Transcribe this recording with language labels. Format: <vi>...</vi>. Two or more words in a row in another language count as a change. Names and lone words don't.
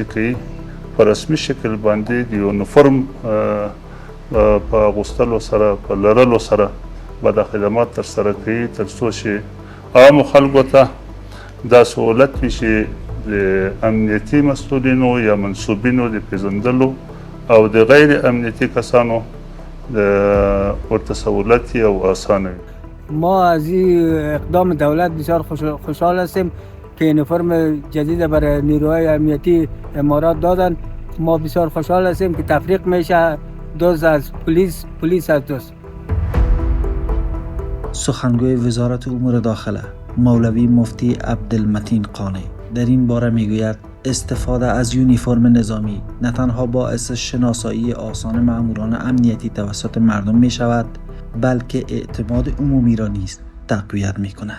<ps>کوي په رسمي شکل باندې د یونیفرم په اغوستلو سره په لرلو سره به دا خدمات ترسره کوي تر څو چې عامو خلکو ته دا سهولت وي چې د امنیتي مسؤلینو یا منصوبینو د پېژندلو او د غیر امنیتي کسانو ورته سهولت او آسانه وي.</ps> <fa>ما از این اقدام دولت بسیار خوشحال هستیم که یونیفرم جدید برای نیروهای امنیتی امارات دادن. ما بسیار خوشحال هستیم که تفریق میشه دوز از پلیس از دوست. سخنگوی وزارت امور داخله مولوی مفتی عبدالمتین قانی در این باره میگوید استفاده از یونیفرم نظامی نه تنها باعث شناسایی آسان مأموران امنیتی توسط مردم می شود، بلکه اعتماد عمومی را نیز تقویت می کند.</fa>